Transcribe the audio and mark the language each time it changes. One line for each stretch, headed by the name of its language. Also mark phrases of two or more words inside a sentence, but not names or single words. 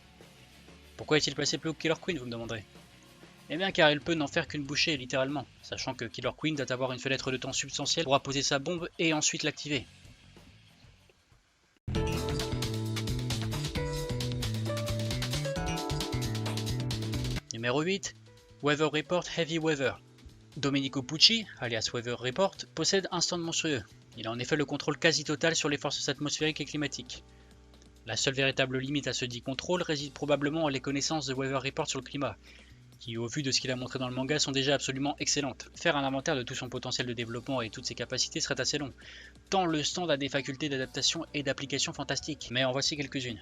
French: Pourquoi est-il placé plus haut que Killer Queen, vous me demanderez? Eh bien car il peut n'en faire qu'une bouchée littéralement, sachant que Killer Queen doit avoir une fenêtre de temps substantielle pour apposer sa bombe et ensuite l'activer. Numéro 8. Weather Report Heavy Weather. Domenico Pucci, alias Weather Report, possède un stand monstrueux. Il a en effet le contrôle quasi total sur les forces atmosphériques et climatiques. La seule véritable limite à ce dit contrôle réside probablement en les connaissances de Weather Report sur le climat, qui au vu de ce qu'il a montré dans le manga sont déjà absolument excellentes. Faire un inventaire de tout son potentiel de développement et toutes ses capacités serait assez long, tant le stand a des facultés d'adaptation et d'application fantastiques, mais en voici quelques-unes.